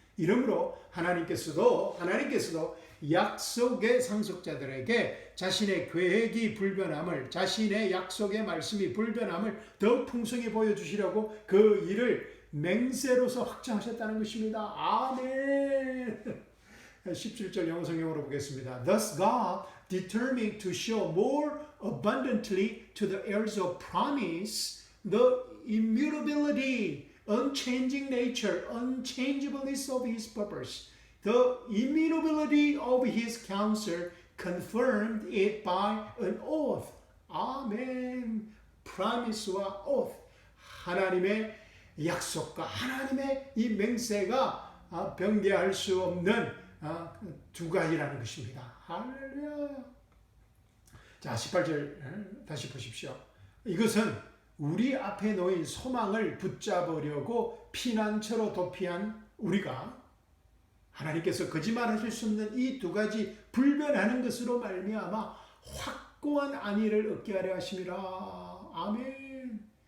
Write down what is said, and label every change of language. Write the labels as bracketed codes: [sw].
[ko] 이러므로 하나님께서도 약속의 상속자들에게 자신의 계획이 불변함을, 자신의 약속의 말씀이 불변함을 더 풍성히 보여주시려고 그 일을 맹세로서 확정하셨다는 것입니다. 아멘. 17절 영어 성경으로 보겠습니다. [en] Thus God determined to show more abundantly to the heirs of promise the immutability, unchanging nature, unchangeableness of his purpose. The immutability of his counsel confirmed it by an oath. [ko] 아멘. promise와 oath. 하나님의 약속과 하나님의 이 맹세가 변개할 수 없는 두 가지라는 것입니다. 할렐루야. 자, 18절 다시 보십시오. 이것은 우리 앞에 놓인 소망을 붙잡으려고 피난처로 도피한 우리가 하나님께서 거짓말하실 수 없는 이 두 가지 불변하는 것으로 말미암아 확고한 안위를 얻게 하려 하심이라. 아멘.